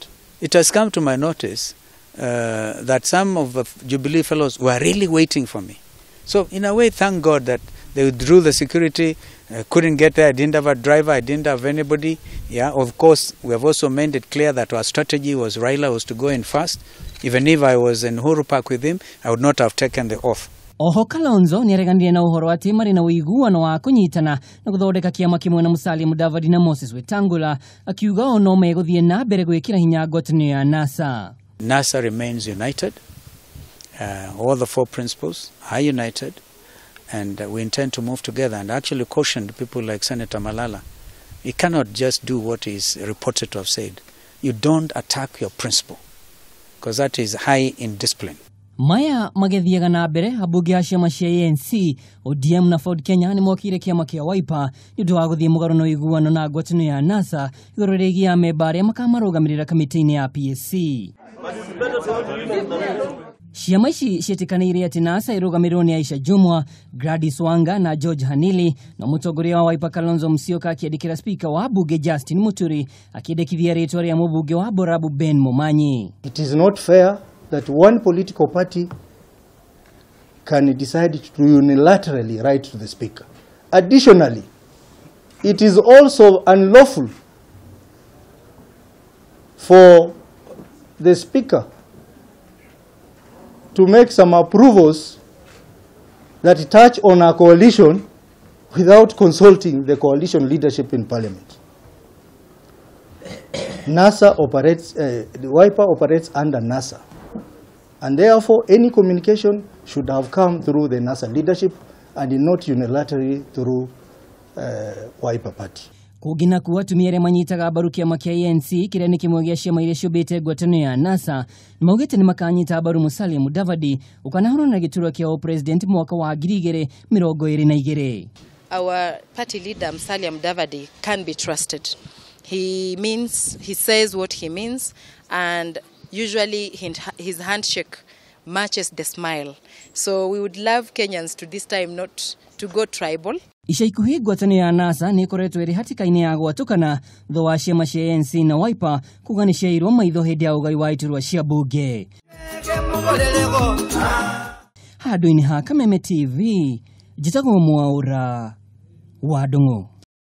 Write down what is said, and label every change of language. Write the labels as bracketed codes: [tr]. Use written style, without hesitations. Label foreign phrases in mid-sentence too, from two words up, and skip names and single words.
[en] It has come to my notice that some of the Jubilee fellows were really waiting for me. So in a way, thank God that they withdrew the security, couldn't get there, I didn't have a driver, I didn't have anybody. Yeah, of course, we have also made it clear that our strategy was Raila was to go in first. Even if I was in Uhuru Park with him, I would not have taken the oath. [ki] Oho Kalonzo nĩareganire na ũhoro atĩ marĩ na ũiguano wa kũnyitana na gũthondeka kĩama kĩmwe na Musalia Mudavadi na Moses Wetangula, akiuga o no megũthiĩ na mbere gwĩkĩra hinya ngwatanĩro ya NASA. [en] NASA remains united. All the four principles are united, and we intend to move together, and actually cautioned people like Senator Malala. You cannot just do what is reported to have said. You don't attack your principle, because that is high in discipline. [ki] Maya magethiaga na mbere abunge a ciama cia ANC, ODM na Ford Kenya nĩ mokire kĩama kĩa Wiper nĩ ũndũ wa gũthiĩ mũgarũ na ũiguano na ngwatanĩro ya NASA igũrũ rĩgiĩ amemba arĩa makamarũgamĩrĩra kamĩtĩ-inĩ ya PSC. Ciama ici ciĩtĩkanĩire atĩ NASA ĩrũgamĩrĩrwo nĩ Aisha Jumwa, Gladys Wanga na George Hanili, na mũtongoria wa Wiper Kalonzo Musyoka akĩandĩkĩra speaker wa bunge Justin Muturi akĩendekithia rĩtwa rĩa mũbunge wa Borabu Ben Momanyi. [en] It is not fair that one political party can decide to unilaterally write to the speaker. Additionally, it is also unlawful for the speaker to make some approvals that touch on a coalition without consulting the coalition leadership in parliament. NASA operates, the Wiper operates under NASA. And therefore, any communication should have come through the NASA leadership and not unilaterally through Wiper Party. [ki] Kũgina kuwa atumia arĩa manyitaga mbaru kĩama kĩa ANC kĩrĩa nĩ kĩmwe gĩa ciama iria ciũmbĩte ngwatanĩro ya NASA nĩmaugĩte nĩmakanyita mbaru Musalia Mudavadi ũkanahũrana na gĩturwa kĩa president mwaka wa 2022. [en] Our party leader Musalia Mudavadi can be trusted. He says what he means, and usually his handshake matches the smile. So we would love Kenyans to this time not to go tribal. [ki] Ica ikuhĩ ngwatanĩro ya NASA nĩ ĩkoretwo ĩrĩ hatĩka-inĩ ya gwatũkana thutha wa ciama cia ANC na Wiper kuga nĩ ciairwo maitho hĩndĩ ya ũgai wa iturwa cia bunge. Handũ-inĩ ha Kameme TV, njĩtagwo Mwaũra wa Ndung'u.